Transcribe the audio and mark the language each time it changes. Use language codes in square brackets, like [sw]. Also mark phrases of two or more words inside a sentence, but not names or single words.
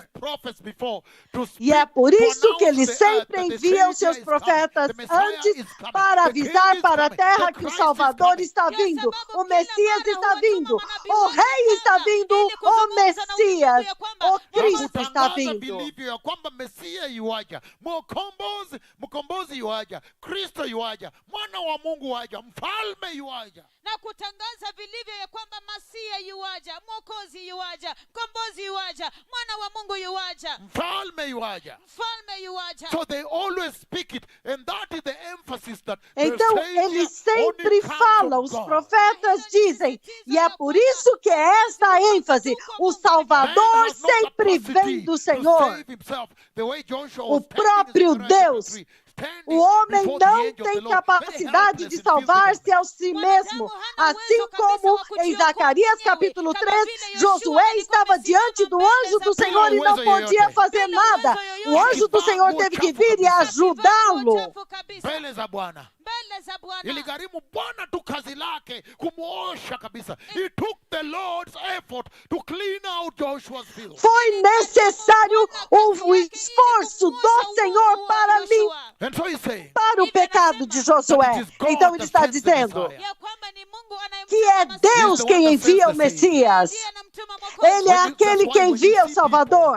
[pt] E é por isso que ele sempre envia os seus profetas antes para avisar para a terra que o Salvador está vindo, o Messias está vindo, o Rei está vindo, o Messias, o Cristo está vindo. [sw] Mkombozi yuaja, Kristo yuaja, mwana wa Mungu yuaja, mfalme yuaja. Na kutangaza vilivyo ya kwamba Masia yuaja, Mwokozi yuaja, Mkombozi yuaja, mwana wa Mungu yuaja, mfalme yuaja. Mfalme yuaja. [en] So they always speak it, and that is the emphasis that [pt] então eles sempre falam, os profetas dizem, e é por isso que é esta a ênfase, o Salvador sempre vem do Senhor, o próprio Deus. O homem não tem capacidade de salvar-se a si mesmo. Assim como em Zacarias capítulo 3, Josué estava diante do anjo do Senhor e não podia fazer nada. O anjo do Senhor teve que vir e ajudá-lo. [sw] Iligharimu Bwana tu kazi lake kumuosha kabisa. [en] He took the Lord's effort to clean out Joshua's field. [pt] Foi necessário o esforço do Senhor para limpar o pecado de Josué. Então ele está dizendo que é Deus quem envia o Messias. Ele é aquele que envia o Salvador.